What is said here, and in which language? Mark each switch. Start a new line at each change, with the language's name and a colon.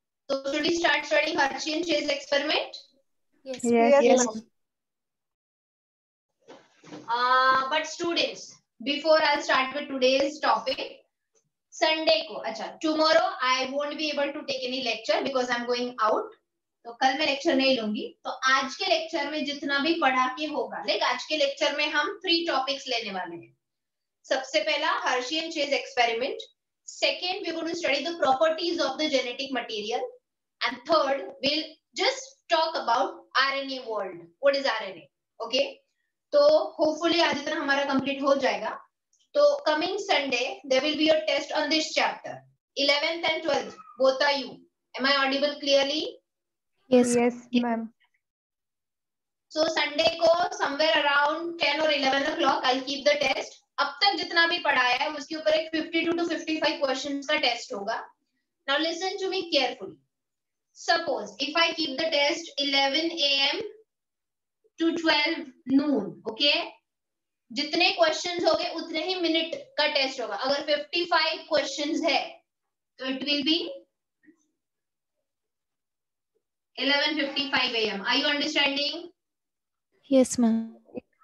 English: So should we start studying Hershey and Chase experiment? Yes. But students, before I'll start with today's topic, Sunday
Hindi: को, अच्छा,
English: tomorrow I won't be able to take any lecture because I'm going out.
Hindi: तो कल मैं lecture नहीं लूंगी. तो आज के लेक्चर में जितना भी पढ़ा के होगा, लाइक आज के लेक्चर में हम 3 टॉपिक्स लेने वाले हैं. सबसे पहला
English: Hershey and Chase experiment. Second, we're going to study the properties of the genetic material. And third, we'll just talk about RNA world. What is RNA? Okay.
Hindi: तो hopefully आज इतना हमारा complete हो जाएगा.
English: तो coming Sunday, there will be a test on this chapter. 11th and 12th, both are you. Am I audible clearly? Yes, ma'am. So Sunday को somewhere around 10 or 11 o'clock, I'll keep the test.
Hindi: अब तक जितना भी पढ़ाया है उसके ऊपर एक 52 to 55 questions का test होगा.
English: Now listen to me carefully. Suppose if I keep the test 11 a.m. to 12 noon, okay?
Hindi: जितने क्वेश्चंस होंगे उतने ही मिनट का टेस्ट होगा. अगर 55 क्वेश्चंस है तो
English: it will be
Hindi: 11:55 a.m.
English: Are you understanding? Yes, ma'am.